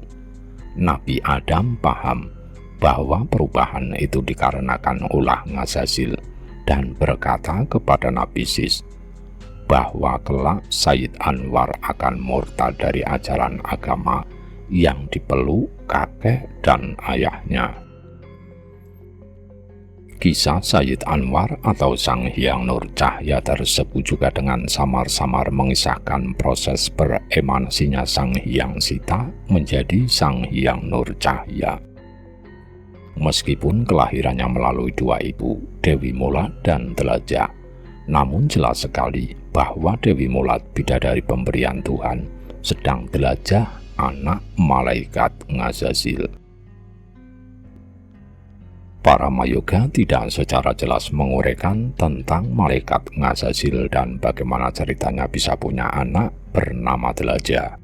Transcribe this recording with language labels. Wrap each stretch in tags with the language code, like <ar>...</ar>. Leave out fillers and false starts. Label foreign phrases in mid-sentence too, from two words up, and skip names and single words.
<id>Nabi Adam paham bahwa perubahan itu dikarenakan ulah Ngazazil dan berkata kepada Nabi Sis bahwa kelak Sayyid Anwar akan murtad dari ajaran agama yang dipeluk kakek dan ayahnya. Kisah Sayyid Anwar atau Sang Hyang Nur Cahya tersebut juga dengan samar-samar mengisahkan proses beremanasinya Sang Hyang Sita menjadi Sang Hyang Nur Cahya. Meskipun kelahirannya melalui dua ibu, Dewi Mulat dan Delajah, namun jelas sekali bahwa Dewi Mulat bidadari pemberian Tuhan, sedang Delajah anak malaikat Ngazazil. Para mayoga tidak secara jelas menguraikan tentang malaikat Ngazazil dan bagaimana ceritanya bisa punya anak bernama Delajah.</id>